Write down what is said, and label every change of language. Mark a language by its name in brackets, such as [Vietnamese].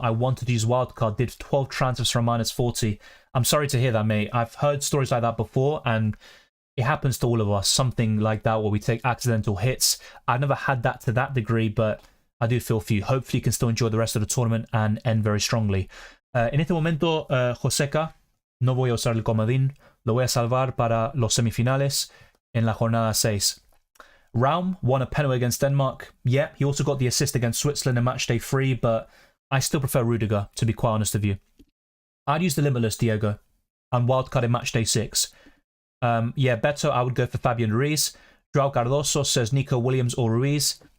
[English] I wanted to use wildcard, did 12 transfers for a -40. I'm sorry to hear that, mate. I've heard stories like that before, and it happens to all of us. Something like that where we take accidental hits. I've never had that to that degree, but I do feel for you. Hopefully you can still enjoy the rest of the tournament and end very strongly. [Spanish] En este momento, Joseca, no voy a usar el comodín. Lo voy a salvar para los semifinales en la jornada 6. [English] Raum won a penalty against Denmark. Yeah, he also got the assist against Switzerland in Matchday 3, but I still prefer Rudiger, to be quite honest with you. I'd use the Limitless, Diego, and wildcard in Matchday 6. Yeah, better, I would go for Fabian Ruiz. Joao Cardoso says Nico Williams or Ruiz.